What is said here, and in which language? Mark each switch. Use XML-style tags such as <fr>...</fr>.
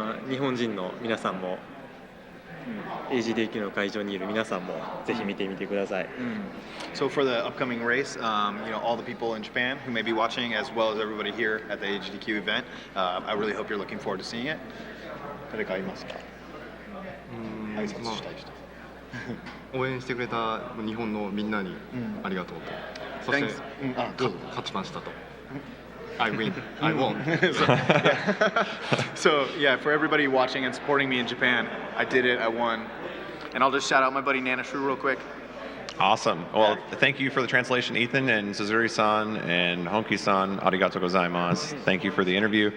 <ja>日本人の皆さんも、AGDQ の会場にいる皆さんもぜひ見てみてください。</ja> <en>So for the upcoming race, all the people in Japan who may be watching, as well as everybody here at the AGDQ event, I really hope you're looking forward to seeing it.</en> <ja>誰かいますか？挨拶したい人。応援してくれた日本のみんなにありがとうと、そして、勝ちましたと。</ja> <en>I win. I won. So yeah, for everybody watching and supporting me in Japan, I did it. I won. And I'll just shout out my buddy Nanashu real quick. Awesome. Well, thank you for the translation, Ethan, and Suzuri-san and Honki-san. Arigatou gozaimasu. Thank you for the interview.</en>